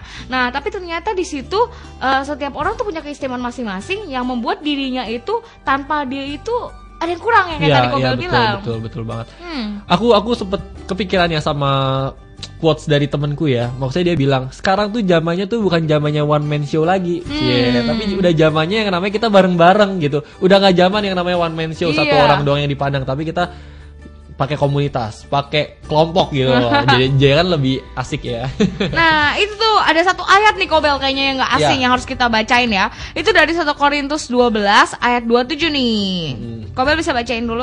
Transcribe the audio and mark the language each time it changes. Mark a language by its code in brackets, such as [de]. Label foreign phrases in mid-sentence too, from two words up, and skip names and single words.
[id] Nah, tapi ternyata di situ setiap orang tuh punya keistimewaan masing-masing yang membuat dirinya itu tanpa dia itu ada yang kurang yang kayak tadi Kobel bilang. Betul banget. Aku sempet kepikiran ya sama quotes dari temenku ya. Maksudnya dia bilang, sekarang tuh zamannya tuh bukan zamannya [en] one man show [id] lagi. Tapi udah zamannya yang namanya kita bareng-bareng gitu. Udah gak zaman yang namanya [en] one man show, [id] satu orang doang yang dipandang, tapi kita pakai komunitas, pakai kelompok gitu loh. Jadi kan lebih asik ya. Nah, itu tuh ada satu ayat nih Kobel kayaknya yang gak asing yang harus kita bacain ya. Itu dari 1 Korintus 12 ayat 27 nih. Kobel bisa bacain dulu.